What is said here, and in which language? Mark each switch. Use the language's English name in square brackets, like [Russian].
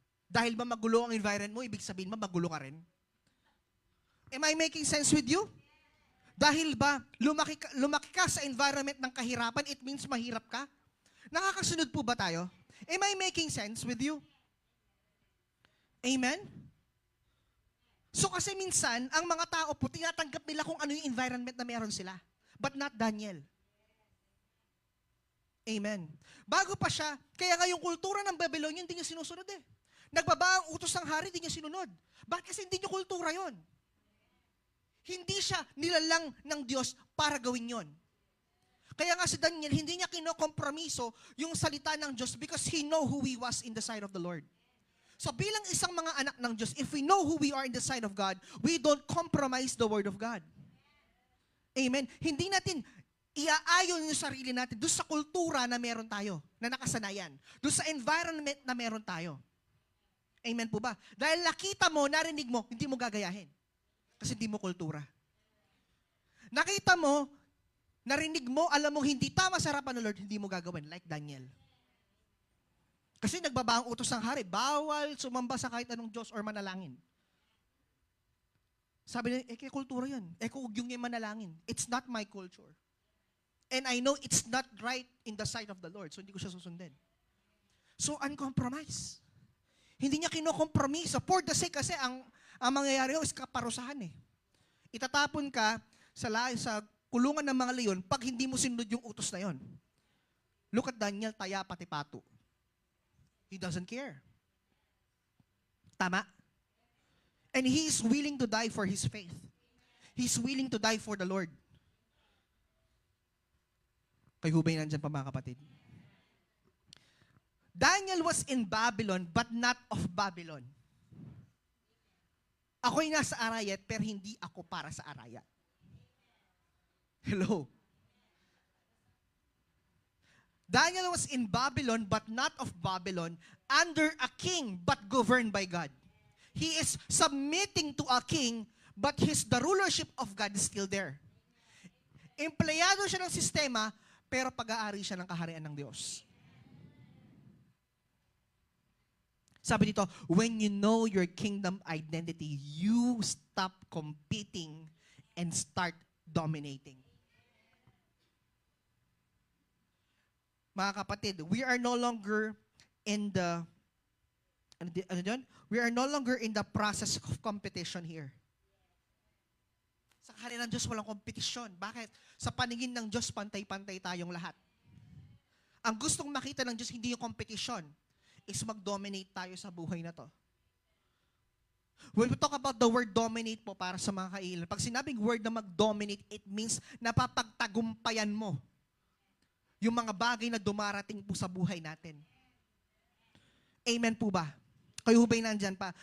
[Filipino] Dahil ba magulo ang environment mo, ibig sabihin mo magulo ka rin? [English] Am I making sense with you? [Filipino] Dahil ba lumaki ka sa environment ng kahirapan, [English] it means [Filipino] mahirap ka? Nakakasunod po ba tayo? [English] Am I making sense with you? [Filipino] Amen? So kasi minsan, ang mga tao po, tinatanggap nila kung ano yung environment na meron sila. [English] But not Daniel. [Filipino] Amen. Bago pa siya, kaya nga yung kultura ng Babylonian, hindi niya sinusunod eh. Nagbaba ang utos ng hari, hindi niya sinunod. Bakit? Kasi hindi niya kultura yon. Hindi siya nilalang ng Diyos para gawin yon. Kaya nga si Daniel, hindi niya kinokompromiso yung salita ng Diyos [English] because he know who he was in the sight of the Lord. So [Filipino] bilang isang mga anak ng Diyos, [English] if we know who we are in the sight of God, we don't compromise the Word of God. Amen. [Filipino] Hindi natin iaayon yung sarili natin doon sa kultura na meron tayo, na nakasanayan. Doon sa environment na meron tayo. Amen po ba? Dahil nakita mo, narinig mo, hindi mo gagayahin. Kasi hindi mo kultura. Nakita mo, narinig mo, alam mo, hindi tama sa harapan ng Lord, hindi mo gagawin. [English] Like Daniel. [Filipino] Kasi nagbaba ang utos ng hari, bawal sumamba sa kahit anong Diyos or manalangin. Sabi niya, kaya kultura yan. Kung yung manalangin. [English] It's not my culture. And I know it's not right in the sight of the Lord. [Filipino] So hindi ko siya susundin. So uncompromised. Hindi niya kinokompromiso. [English] For the sake [Filipino] kasi ang mangyayari is kaparusahan eh. Itatapon ka sa kulungan ng mga leon pag hindi mo sinunod yung utos na yon. [English] Look at Daniel, [Filipino] taya pati pato. [English] He doesn't care. Tama? And he is willing to die for his faith. He's willing to die for the Lord. [Filipino] Kay hubay nandyan pa mga kapatid. [English] Daniel was in Babylon but not of Babylon. [Filipino] Ako'y nasa Arayat, pero hindi ako para sa Arayat. Hello? [English] Daniel was in Babylon, but not of Babylon, under a king, but governed by God. He is submitting to a king, but the rulership of God is still there. [Filipino] Empleyado siya ng sistema, pero pag-aari siya ng kaharian ng Diyos. Sabi dito, [English] when you know your kingdom identity, you stop competing and start dominating. [Filipino] Mga kapatid, [English] we are no longer in the process of competition here. [Filipino] Sa kaharian ng Diyos, walang kompetisyon. Bakit? Sa paningin ng Diyos, pantay-pantay tayong lahat. Ang gustong makita ng Diyos, hindi yung competition, is mag-dominate tayo sa buhay na to. [English] When we talk about the word dominate [Filipino] po para sa mga kailan, pag sinabing word na mag-dominate, [English] it means [Filipino] napapagtagumpayan mo yung mga bagay na dumarating po sa buhay natin. Amen po ba? Kayo ba'y nandyan pa?